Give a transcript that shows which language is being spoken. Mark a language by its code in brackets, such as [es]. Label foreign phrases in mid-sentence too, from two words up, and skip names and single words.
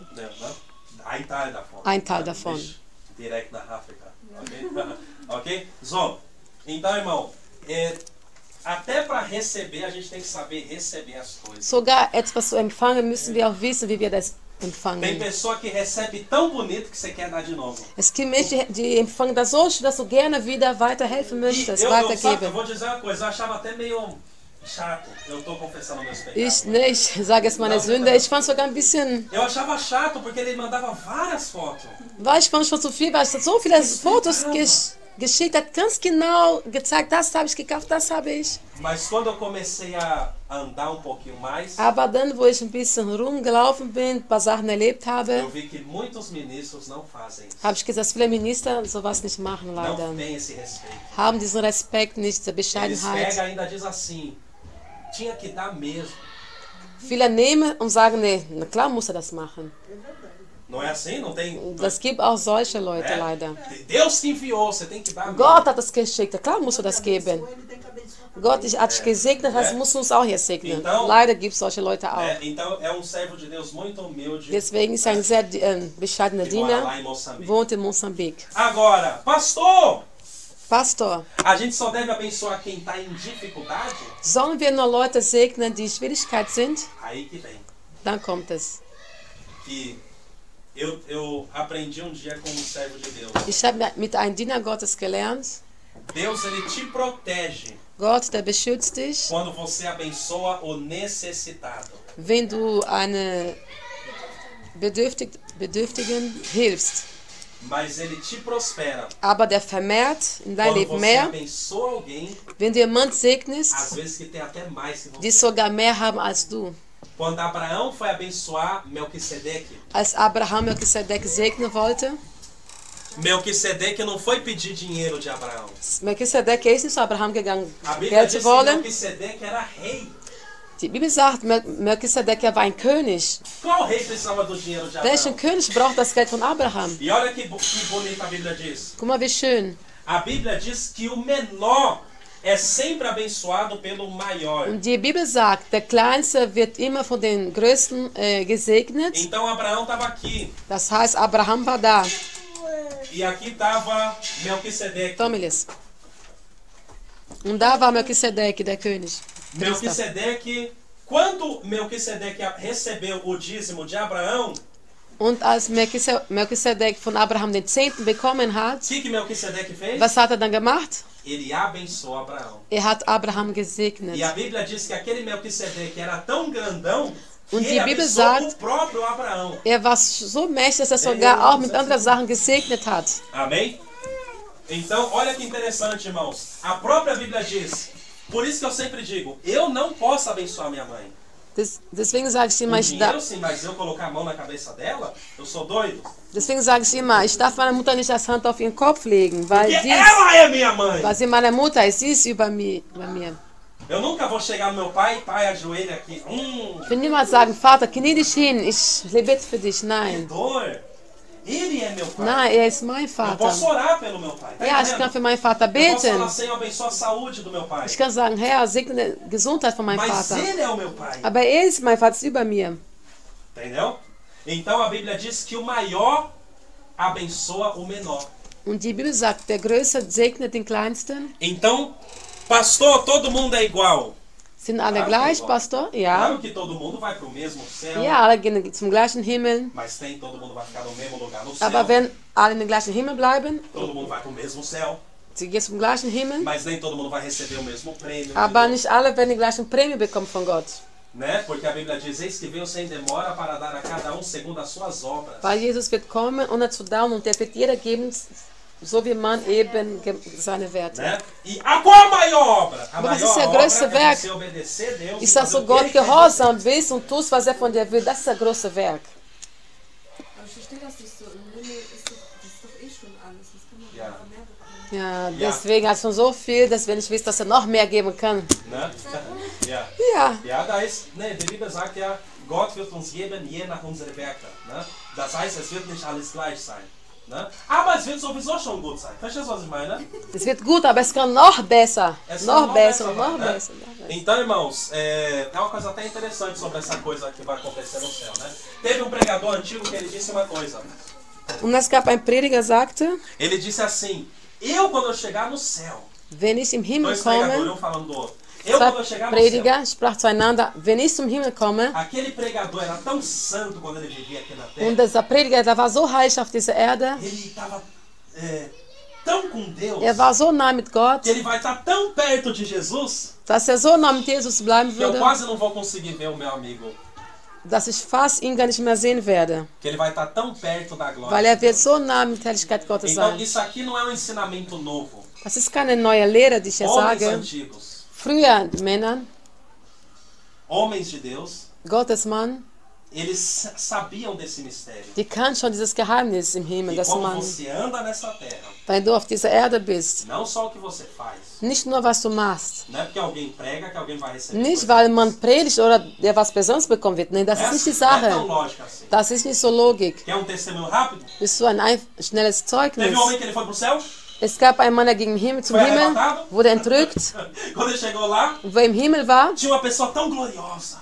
[de] Ja, ne? Ein Teil davon. Ein Teil davon. Nicht direkt nach África. Ok? Ok? [pt] So, então, irmão, até para receber, a gente tem que saber receber as coisas. [de] Sogar etwas zu empfangen, müssen wir auch wissen, wie wir das [pt] Tem [de] empfangen. [pt] pessoa que recebe tão bonito que você quer dar de novo. [de] Es gibt Menschen, die empfangen das so, dass du gerne wieder weiterhelfen [pt] E [de] möchtest, [pt] sabe, eu [de] weitergeben. [pt] vou dizer uma coisa, eu achava até meio chato. Eu tô confessando meus pecados. [de] Ich nicht, sage jetzt meine Sünde. Ich fand es sogar ein bisschen, [pt] Eu achava chato porque ele mandava várias fotos. [de] weil ich fand schon zu viel, weil ich so viele Fotos geschickt hat, ganz genau gezeigt, das habe ich gekauft, das habe ich. [pt] Mas quando eu comecei a andar um pouquinho mais, [de] Aber dann, wo ich ein bisschen rumgelaufen bin, ein paar Sachen erlebt [pt] eu [de] habe, [pt] vi que muitos ministros não fazem isso. [de] habe ich gesagt, dass viele Minister sowas nicht machen, leider. [pt] Não tem esse respeito. [de] Haben diesen Respekt nicht, diese [pt] Eles [de] Bescheidenheit. [pt] pegam e ainda diz assim, tinha que dar mesmo. [de] Viele nehmen und sagen, nee, na klar muss er das machen. [pt] Não é assim? Não tem... [de] Das gibt auch solche Leute, leider. [pt] Deus te enviou, você tem que dar mesmo. [de] Gott hat das geschickt, klar musst du das geben. [pt] Ele tem que abençoar. [de] Gott hat dich gesegnet, das musst du uns auch hier segnen. [pt] Então- [de] Leider gibt es solche Leute auch. [pt] Então é um servo de Deus muito humilde. [de] Deswegen ist er ein sehr bescheidener [pt] Que mora lá [de] Diener, [pt] em Moçambique. [de] wohnt in Moçambique. [pt] Agora, pastor, [de] Pastor, [pt] a gente só deve abençoar quem está em dificuldade? [de] sollen wir nur Leute segnen, die in Schwierigkeit sind? [pt] Aí que vem. [de] Dann kommt es. [pt] Que eu aprendi um dia com um servo de Deus. [de] Ich habe mit einem Diener Gottes gelernt, [pt] Deus, ele te protege [de] Gott, der beschützt dich, [pt] quando você abençoa o necessitado. [de] wenn du eine Bedürftigen hilfst. [pt] Mas ele te prospera [de] Aber der vermehrt in dein [pt] quando [de] Leben [pt] você [de] mehr, [pt] abençoa alguém, [de] wenn du jemanden [pt] às [de] segnest, [pt] vezes que tem até mais que [de] die [pt] você. [de] sogar mehr haben als du. [pt] Quando Abraão foi abençoar Melquisedeque, [de] Als Abraham Melchisedek segnen wollte, [pt] Melquisedeque não foi pedir dinheiro de Abraão. [de] Melchisedek ist nicht zu Abraham gegangen, [pt] A Bíblia [de] Geld [pt] diz [de] zu [pt] que [de] wollen. [pt] Melquisedeque era rei. [de] Die Bibel sagt, Melchisedek war ein König. [pt] Qual rei precisava do dinheiro de [de] Welchen [pt] Abraão? [de] König braucht das Geld von Abraham? [pt] E olha que bonita a Bíblia diz. [de] Guck mal, wie schön. [pt] A Bíblia diz que o menor é sempre abençoado pelo maior. [de] Und die Bibel sagt, der Kleinste wird immer von den Größten gesegnet. [pt] Então Abraão estava aqui. [de] Das heißt, Abraham war da. [pt] E aqui estava Melquisedeque. Tomilis. [de] Und da war Melchisedek, der König. [pt] Melquisedeque, quando Melquisedeque recebeu o dízimo de Abraão, [de] Und als Melchisedek von Abraham den Zehnten bekommen hat, [pt] o que Melquisedeque fez? [de] was hat er dann gemacht? [pt] Ele abençoou Abraão. [de] Er hat Abraham [pt] E [de] gesegnet. [pt] a Bíblia diz que aquele Melquisedeque era tão grandão que [de] Und [pt] ele [de] die Bibel [pt] abençoou [de] sagt, [pt] o próprio Abraão. [de] Er war so mächtig, dass er sogar auch mit anderen Sachen gesegnet hat. [pt] Amém? Então, olha que interessante, irmãos. A própria Bíblia diz, por isso que eu sempre digo, eu não posso abençoar minha mãe. [de] Deswegen sage ich immer, [pt] Com dinheiro sim, mas eu colocar a mão na cabeça dela, eu sou doido. [de] deswegen sage ich immer, ich darf meiner Mutter nicht das Hand auf ihren Kopf legen, weil, [pt] Porque ela é minha mãe. [de] weil sie meine Mutter ist, sie ist über mir. [pt] Eu nunca vou chegar no meu pai, pai, ajoelha aqui. [de] Ich will niemals sagen, Vater, knie dich hin, ich bete für dich. Nein. [pt] Dor. Ele é meu pai. [de] Nein, er ist mein [pt] Eu [de] Vater. [pt] posso orar pelo meu pai. Tá [de] Ja, ich [pt] entendendo? [de] kann für meinen Vater [pt] Eu posso [de] beten. [pt] falar, Senhor, abençoa a saúde do meu pai. [de] Ich kann sagen, Herr, segne die Gesundheit von meinem [pt] Mas [de] Vater. [pt] ele é o meu pai. [de] Aber er ist mein Vater, ist über mir. [pt] Entendeu? Então a Bíblia diz que o maior abençoa o menor. [de] Und die Bibel sagt, der Größte segnet den Kleinsten. [pt] Então, pastor, todo mundo é igual. [de] Sind alle [pt] Claro que [de] gleich, [pt] igual. [de] Pastor? Ja. [pt] Claro que todo mundo vai para o mesmo céu. [de] Ja, alle gehen zum gleichen Himmel. [pt] Mas nem todo mundo vai ficar no mesmo lugar no céu. [de] Aber wenn alle in den gleichen Himmel bleiben, [pt] Todo mundo vai para o mesmo céu. [de] sie gehen zum gleichen Himmel, [pt] Mas nem todo mundo vai receber o mesmo prêmio. [de] aber nicht alle werden die gleichen Prämie bekommen von Gott. [pt] Né? Porque a Bíblia diz, eis que veio sem demora para dar a cada um segundo as suas obras. [de] Weil Jesus wird kommen, um zu dauern und der wird jeder geben, so wie man eben seine Werte. [pt] Né? E a qual a maior obra? A Mas maior isso é obra [de] größte [pt] é [de] Werk. [pt] você obedecer a Deus. [de] Ist, dass [pt] fazer [de] du [pt] o que [de] Gott [pt] Ele quer [de] gehorsam bist und tust, was er von dir will. Das ist das große Werk. Aber ich verstehe das nicht so. Im Himmel ist doch eh schon alles. Das kann man Ja. einfach mehr bekommen. Ja, deswegen hat schon so viel, dass wenn ich weiß, dass er noch mehr geben kann. Né? Ja. Ja. Ja, da ist, ne, die Bibel sagt ja, Gott wird uns geben, je nach unsere Werke. Ne? Das heißt, es wird nicht alles gleich sein. Ne? Aber es wird sowieso schon gut sein. Verstehst du, was ich meine? Es wird gut, aber es kann noch besser. Es Noch kann besser, sein, noch [pt] né? [de] besser. Noch besser. [pt] Então, irmãos, é uma coisa até interessante sobre essa coisa que vai acontecer no céu. Né? Teve um pregador antigo que ele disse uma coisa. [de] Und es gab ein Prediger, sagte, [pt] Ele disse assim, eu quando eu chegar no céu, [de] wenn ich im Himmel [pt] dois pregadores, [de] komme, [pt] um falando do outro, eu quando eu [de] zwei [pt] chegar no céu, [de] Prediger sprach zueinander, wenn ich zum Himmel komme, [pt] aquele pregador era tão santo quando ele vivia aqui na terra, [de] und dieser Prediger, der war so heilig auf dieser Erde, [pt] ele estava tão com Deus, [de] er war so nah mit Gott, [pt] que ele vai estar tão perto de Jesus, [de] dass er so nah mit Jesus bleiben [pt] que eu [de] würde, [pt] quase não vou conseguir ver o meu amigo, [de] dass ich fast ihn gar nicht mehr sehen werde. [pt] que ele vai estar tão perto da glória. [de] Weil er wird so nah mit der Herrlichkeit Gottes [pt] Então [de] sein. [pt] isso aqui não é um ensinamento novo. [de] Das ist keine neue Lehre, die ich hier [pt] Homens [de] sage. [pt] antigos, [de] Früher, die Männer, [pt] homens de Deus, [de] Gottes Mann, [pt] eles sabiam desse mistério. [de] die kann schon dieses Geheimnis im Himmel, [pt] E [de] dass [pt] como [de] man, [pt] você anda nessa terra, [de] wenn du auf dieser Erde bist, [pt] não só o que você faz, [de] nicht nur was du machst, [pt] não é porque alguém prega que alguém vai receber [de] nicht [pt] coisa. [de] weil man predigt oder der was Besonderes bekommen wird. Nein, das ist nicht die [pt] Essa não é tão [de] Sache. [pt] lógica assim. [de] Das ist nicht so Logik. [pt] Quer um testemunho rápido? [de] Bist du ein schnelles Zeugnis? [pt] Teve um homem que ele foi pro céu, [de] Es gab einen Mann, der ging zum [pt] foi [de] Himmel, [pt] arrebatado. [de] wurde entrückt. [pt] Quando ele chegou lá, [de] Und wer im Himmel war, [pt] tinha uma pessoa tão gloriosa.